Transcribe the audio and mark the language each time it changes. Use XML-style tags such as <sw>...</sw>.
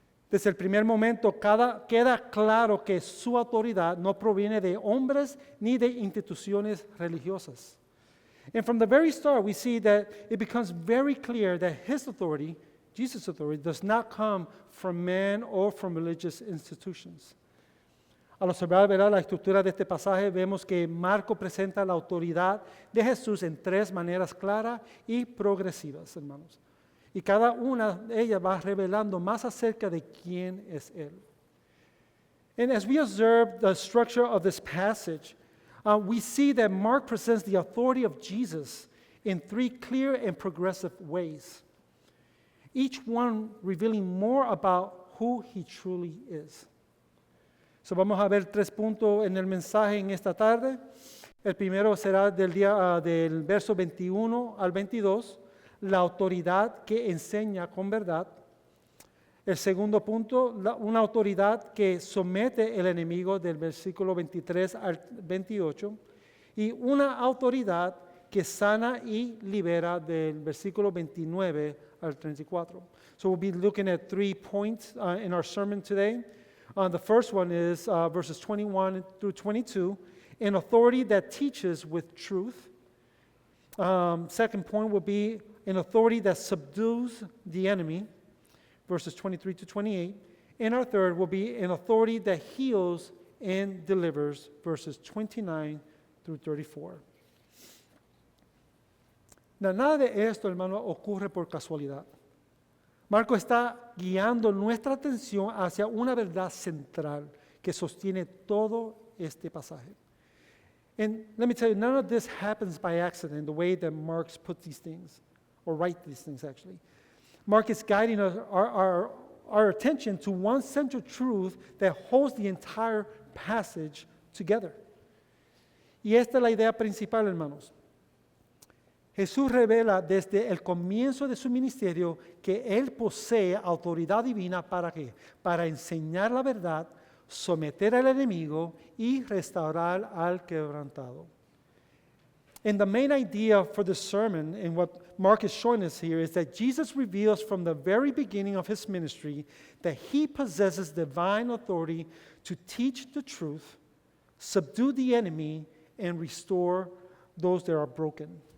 <es>Desde el primer momento queda claro que su autoridad no proviene de hombres ni de instituciones religiosas.</es> <en>And from the very start, we see that it becomes very clear that his authority, Jesus' authority, does not come from man or from religious institutions.</en> <es>Al observar, ¿verdad?, la estructura de este pasaje, vemos que Marco presenta la autoridad de Jesús en tres maneras claras y progresivas, hermanos. Y cada una de ellas va revelando más acerca de quién es Él.</es> <en>And as we observe the structure of this passage, we see that Mark presents the authority of Jesus in three clear and progressive ways, each one revealing more about who He truly is.</en> <es>So vamos a ver 3 puntos en el mensaje en esta tarde. El primero será del verso 21 al 22, la autoridad que enseña con verdad. El segundo punto, una autoridad que somete el enemigo, del versículo 23 al 28. Y una autoridad que sana y libera, del versículo 29 al 34.</es> <en>So we'll be looking at 3 points in our sermon today. The first one is verses 21 through 22, an authority that teaches with truth. Second point will be an authority that subdues the enemy, verses 23 to 28. And our third will be an authority that heals and delivers, verses 29 through 34.</en> <es>Now, nada de esto, hermano, ocurre por casualidad. Marco está guiando nuestra atención hacia una verdad central que sostiene todo este pasaje.</es> <en>And let me tell you, none of this happens by accident, the way that Mark puts these things, or writes these things actually. Mark is guiding us, our attention to one central truth that holds the entire passage together.</en> <es>Y esta es la idea principal, hermanos. Jesús revela desde el comienzo de su ministerio que Él posee autoridad divina ¿para qué? Para enseñar la verdad, someter al enemigo y restaurar al quebrantado.</es> <en>And the main idea for the sermon and what Mark is showing us here is that Jesus reveals from the very beginning of His ministry that He possesses divine authority to teach the truth, subdue the enemy, and restore those that are broken.</en>